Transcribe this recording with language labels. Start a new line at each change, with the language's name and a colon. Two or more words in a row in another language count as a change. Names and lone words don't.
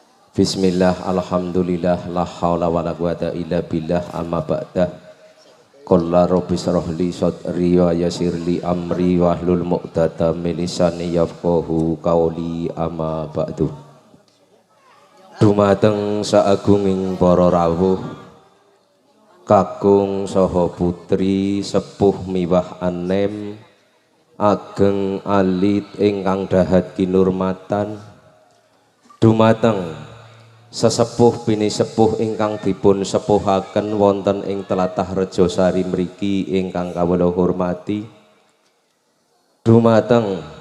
Arabic: بسم الله الحمد لله لا حول ولا قوة إلا بالله أما بعد. قال رب اشرح لي صدري ويسر لي أمري واحلل عقدة من لساني يفقهوا قولي أما بعد.
Javanese: Dumateng saagunging para rawuh kakung saha putri sepuh miwah anem ageng alit ingkang dahat kinurmatan, dumateng sesepuh bini sepuh ingkang dipun sepuhaken wonten ing tlatah Rejosari mriki ingkang kawula hormati, dumateng